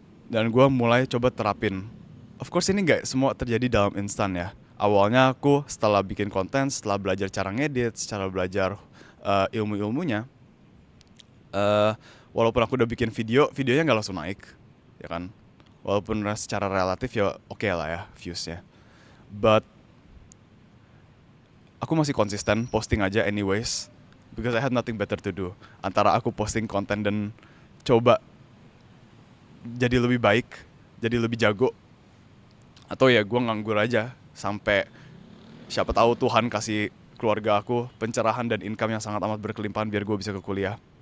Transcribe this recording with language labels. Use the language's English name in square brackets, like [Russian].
[Indonesian] Dan gue mulai coba terapin. [English] Of course [Indonesian] ini gak semua terjadi dalam instan ya. Awalnya aku setelah bikin konten, setelah belajar cara ngedit, setelah belajar ilmu-ilmunya, walaupun aku udah bikin videonya gak langsung naik, ya kan. Walaupun secara relatif ya oke lah ya viewsnya. [English] But [Indonesian] aku masih konsisten posting aja [English] anyways, because I had nothing better to do. [Indonesian] Antara aku posting konten dan coba jadi lebih baik, jadi lebih jago, atau ya gue nganggur aja sampai siapa tahu Tuhan kasih keluarga aku pencerahan dan income yang sangat amat berkelimpahan biar gue bisa ke kuliah.